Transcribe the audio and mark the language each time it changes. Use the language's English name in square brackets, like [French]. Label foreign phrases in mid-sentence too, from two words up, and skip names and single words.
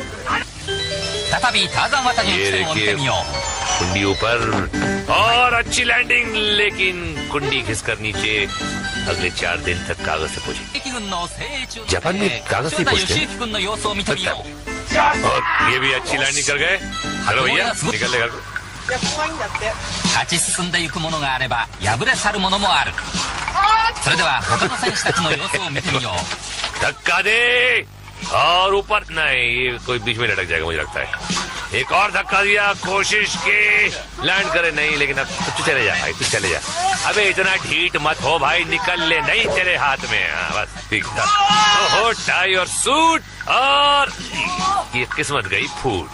[Hindi] ये देखिए कुंडी ऊपर और अच्छी लैंडिंग, लेकिन कुंडी घिसकर नीचे। अगले 4 दिन तक कागज से पूछे। जापान में कागज से पूछते। और ये भी अच्छी लैंडिंग कर गए। हेलो भैया, निकल ले घर को। [Japanese] 勝ち進んでいくものがあれば敗れ去るものもある。それでは他の選手たちの様子を見てみよう。 [Hindi] धक्का दे और ऊपर। नहीं, ये कोई बीच में लटक जाएगा मुझे लगता है। एक और धक्का दिया, कोशिश की लैंड करे, नहीं। लेकिन अब तू चले जा भाई, तू चले जा। अबे इतना ढीठ मत हो भाई, निकल ले। नहीं तेरे हाथ में। बस ठीक था। ओहो टाई और सूट, और ये किस्मत गई फूट।